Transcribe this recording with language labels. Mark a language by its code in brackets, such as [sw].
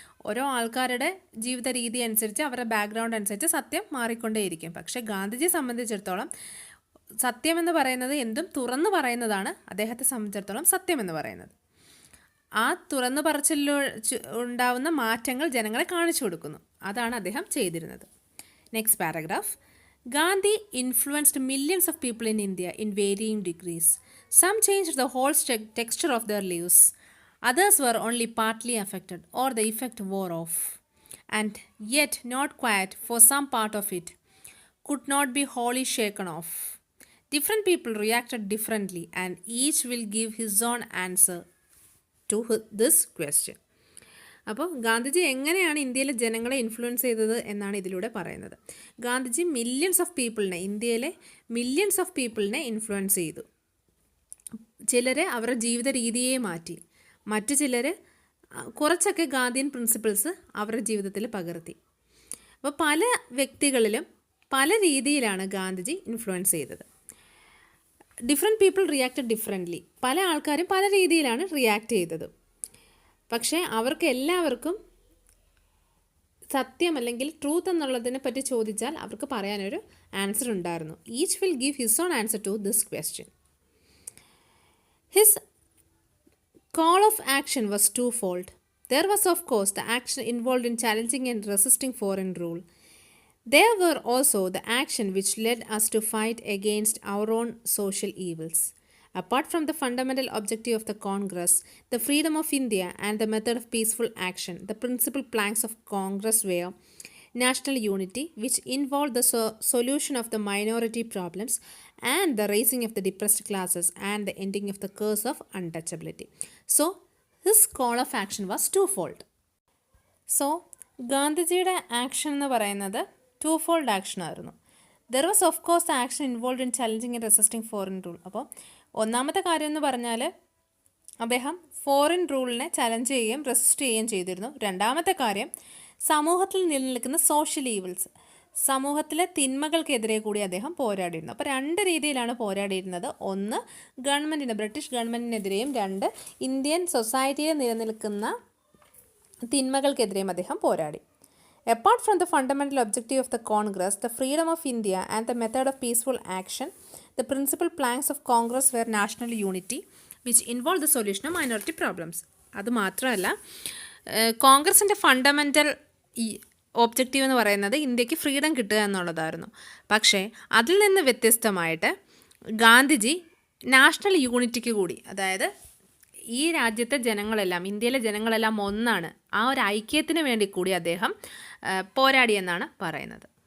[ml] ഓരോ ആൾക്കാരുടെ ജീവിത രീതി അനുസരിച്ച്, അവരുടെ ബാക്ക്ഗ്രൗണ്ട് അനുസരിച്ച് സത്യം മാറിക്കൊണ്ടേയിരിക്കും. പക്ഷേ ഗാന്ധിജിയെ സംബന്ധിച്ചിടത്തോളം സത്യം എന്ന് പറയുന്നത് എന്തും തുറന്നു പറയുന്നതാണ് അദ്ദേഹത്തെ സംബന്ധിച്ചിടത്തോളം സത്യം എന്ന് പറയുന്നത്. ആ തുറന്നു പറച്ചിലൂടെ ഉണ്ടാവുന്ന മാറ്റങ്ങൾ ജനങ്ങളെ കാണിച്ചു കൊടുക്കുന്നു. അതാണ് അദ്ദേഹം ചെയ്തിരുന്നത്. [en] Next paragraph. Gandhi influenced millions of people in India in varying degrees. Some changed the whole texture of their lives. Others were only partly affected or the effect wore off. And yet not quite, for some part of it could not be wholly shaken off. Different people reacted differently and each will give his own answer to this question. [ml] അപ്പോൾ ഗാന്ധിജി എങ്ങനെയാണ് ഇന്ത്യയിലെ ജനങ്ങളെ influence ചെയ്തത് എന്നാണ് ഇതിലൂടെ പറയുന്നത്. ഗാന്ധിജി ഇന്ത്യയിലെ millions of പീപ്പിളിനെ influence ചെയ്തു. ചിലർ അവരുടെ ജീവിത രീതിയെ മാറ്റി, മറ്റു ചിലർ കുറച്ചൊക്കെ ഗാന്ധിയൻ പ്രിൻസിപ്പിൾസ് അവരുടെ ജീവിതത്തിൽ പകർത്തി. അപ്പോൾ പല വ്യക്തികളിലും പല രീതിയിലാണ് ഗാന്ധിജി ഇൻഫ്ലുവൻസ് ചെയ്തത്. [en] Different people reacted differently. [ml] പല ആൾക്കാരും പല രീതിയിലാണ് റിയാക്ട് ചെയ്തത്. പക്ഷേ അവർക്ക് എല്ലാവർക്കും സത്യം അല്ലെങ്കിൽ ട്രൂത്ത് എന്നുള്ളതിനെ പറ്റി ചോദിച്ചാൽ അവർക്ക് പറയാനൊരു ആൻസർ ഉണ്ടായിരുന്നു. [en] Each will give his own answer to this question. His call of action was twofold. There was of course the action involve in challenging and resisting foreign rule. There were also the action which led us to fight against our own social evils. Apart from the fundamental objective of the Congress, the freedom of India and the method of peaceful action, the principal planks of Congress were national unity, which involved the solution of the minority problems and the raising of the depressed classes and the ending of the curse of untouchability. So, his call of action was twofold. [ml] So, ഗാന്ധിജിയുടെ action എന്ന് പറയുന്നത് ടൂഫോൾഡ് action ആയിരുന്നു. [en] There was of course the action involve in challenging and resisting foreign rule. [ml] അപ്പോൾ ഒന്നാമത്തെ കാര്യം എന്ന് പറഞ്ഞാൽ അദ്ദേഹം ഫോറിൻ റൂളിനെ ചലഞ്ച് ചെയ്യുകയും റെസിസ്റ്റ് ചെയ്യുകയും ചെയ്തിരുന്നു. രണ്ടാമത്തെ കാര്യം സമൂഹത്തിൽ നിലനിൽക്കുന്ന സോഷ്യൽ ഈവിൾസ്, സമൂഹത്തിലെ തിന്മകൾക്കെതിരെ കൂടി അദ്ദേഹം പോരാടിയിരുന്നു. അപ്പോൾ രണ്ട് രീതിയിലാണ് പോരാടിയിരുന്നത്. ഒന്ന് ബ്രിട്ടീഷ് ഗവൺമെൻറ്റിനെതിരെയും, രണ്ട് ഇന്ത്യൻ സൊസൈറ്റിയിൽ നിലനിൽക്കുന്ന തിന്മകൾക്കെതിരെയും അദ്ദേഹം പോരാടി. [en] Apart from the fundamental objective of the Congress, the freedom of India and the method of peaceful action, the principal planks of Congress were national unity, which involved the solution of minority problems. [ml] അതുമാത്രമല്ല കോൺഗ്രസിൻ്റെ fundamental objective എന്ന് പറയുന്നത് ഇന്ത്യക്ക് freedom കിട്ടുക എന്നുള്ളതായിരുന്നു. പക്ഷേ അതിൽ നിന്ന് വ്യത്യസ്തമായിട്ട് ഗാന്ധിജി നാഷണൽ യൂണിറ്റിക്ക് കൂടി, അതായത് ഈ രാജ്യത്തെ ജനങ്ങളെല്ലാം, ഇന്ത്യയിലെ ജനങ്ങളെല്ലാം ഒന്നാണ്, ആ ഒരു ഐക്യത്തിന് വേണ്ടി കൂടി അദ്ദേഹം പോരാടിയെന്നാണ് പറയുന്നത്.